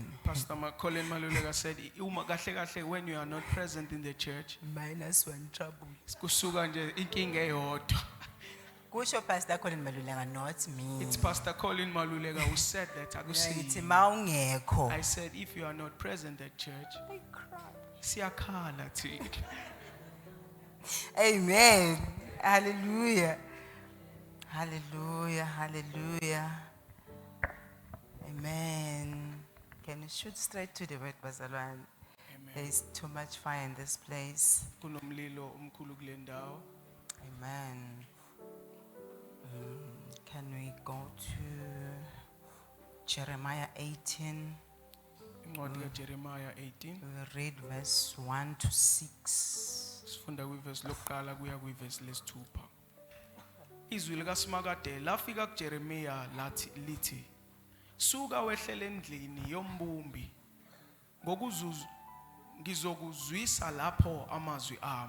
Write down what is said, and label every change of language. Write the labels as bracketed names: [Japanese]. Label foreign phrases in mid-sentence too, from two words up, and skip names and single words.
[English] Pastor Colin Maluleka said, [Zulu] "Uma kahle kahle [English] when you are not present in the church, -1 trouble. [Zulu] kusuka nje inkinga eyodwa." Kusho Pastor Colin Maluleka, [English] not me. It's Pastor Colin Maluleka who said that. [Zulu] Ngithi Akusiyi. maungekho. [English] I said, if you are not present at church, I cry. [Zulu] siyakhala thina. [English] Amen. Hallelujah. Hallelujah. Hallelujah. Amen. Can you shoot straight to the word, Bazalwane? There Amen. is too much fire in this place. [Zulu] Kunomlilo omkhulu kule ndawo. [English] Amen. Can we go to Jeremiah 18? [Zulu] Incwadi kaJeremiah 18. [English] We will read verse 1 to 6. [Zulu] Sifunda kwiverse lokuqala kuya kwiverse lesithupha. Izwi likaSimakade lafika kuJeremiya lithi, "Suka wehlele endlini yombumbi ngizokuzwisa lapho amazwi ami.